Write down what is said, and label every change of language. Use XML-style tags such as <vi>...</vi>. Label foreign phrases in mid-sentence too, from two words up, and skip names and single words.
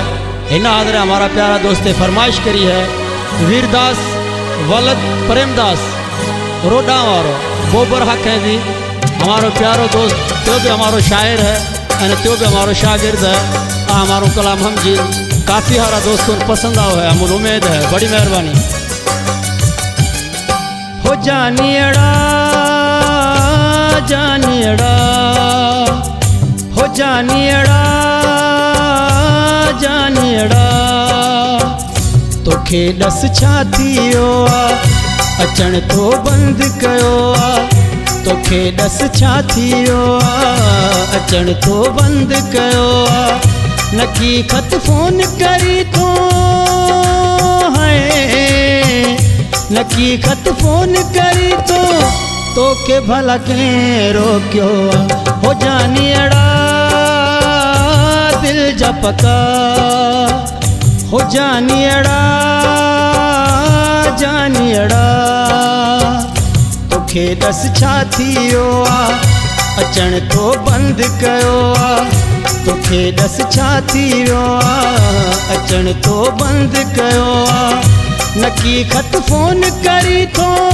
<hi>इन आदरे हमारा प्यारा दोस्त ने फरमाइश करी है वीरदास वलद प्रेमदास रोडा वारो बोबर हक है दी हमारो प्यारो दोस्त तो भी हमारो शायर है और तो भी हमारो शागिर्द है। हमारो कलाम हम जी काफ़ी हमारा दोस्तों को पसंद आओ है, हमें उम्मीद है। बड़ी मेहरबानी।</hi> <sd>हो जानियड़ा जानियड़ा हो जानियड़ा जानियड़ा तोखे दस छा थियो अचण तो बंद कयो तोखे दस छा थियो अचण तो बंद कयो नकी खत फोन करी तो है नकी खत फोन करी तो के भला के रोक्यो हो जानियड़ा दिल जा पका हो जानियड़ा जानियड़ा तोखे दस छा थियो अचण तो बंद कयो तोखे दस छा थियो अचण तो बंद कयो नकी खत फोन करी तो</sd>